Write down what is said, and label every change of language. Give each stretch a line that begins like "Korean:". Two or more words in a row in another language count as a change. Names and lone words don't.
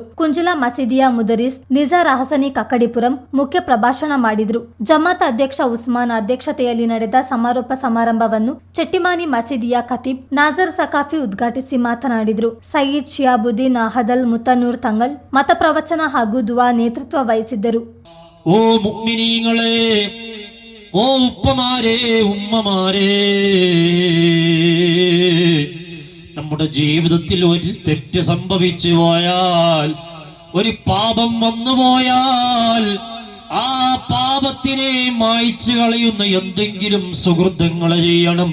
Kannada: ಕುಂಜಿಲಾ ಮಸೀದಿಯ ಮುದರಿಸ್ ನಿಜಾರ್ ಅಹಸನಿ ಕಕ್ಕಡಿಪುರಂ ಮುಖ್ಯ ಪ್ರಭಾಷಣ ಮಾಡಿದರು. ಜಮಾತ್ ಅಧ್ಯಕ್ಷ ಉಸ್ಮಾನ್ ಅಧ್ಯಕ್ಷತೆಯಲ್ಲಿ ನಡೆದ ಸಮಾರೋಪ ಸಮಾರಂಭವನ್ನು ಚೆಟ್ಟಿಮಾನಿ ಮಸೀದಿಯ ಖತೀಬ್ ನಾಜರ್ ಸಕಾಫಿ ಉದ್ಘಾಟಿಸಿ ಮಾತನಾಡಿದರು. ಸಯೀದ್ ಶಿಯಾಬುದ್ದೀನ್ ಅಹದಲ್ ಮುತ್ತನೂರ್ ತಂಗಳ್ ಮತ ಪ್ರವಚನ ಹಾಗೂ ದುವಾ ನೇತೃತ್ವ ವಹಿಸಿದ್ದರು.
Malayalam: ഓ മുഅ്മിനീങ്ങളെ, ഓ ഉപ്പമാരെ, ഉമ്മമാരെ, നമ്മുടെ ജീവിതത്തിൽ ഒരു തെറ്റ് സംഭവിച്ചു പോയാൽ, ഒരു പാപം വന്നുപോയാൽ ആ പാപത്തിനെ മായ്ച്ചു കളയുന്ന എന്തെങ്കിലും സുഹൃത്തുക്കൾ ചെയ്യണം.